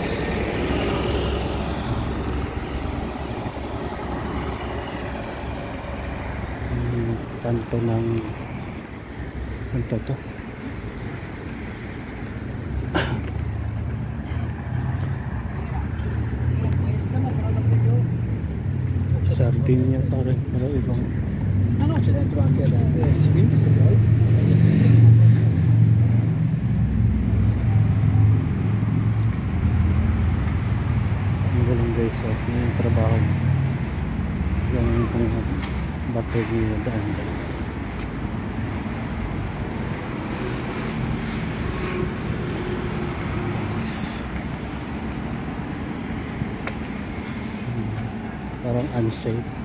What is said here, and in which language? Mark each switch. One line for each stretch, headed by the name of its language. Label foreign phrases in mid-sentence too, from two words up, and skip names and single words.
Filipino: Kanto ng kanto to Sardinia pa rin, pero ibang
Italian: No, c'è dentro anche adesso. Quindi se vuoi.
Filipino: ang galing guys, yung trabaho yung bato yung daan dyan. Parang unsafe.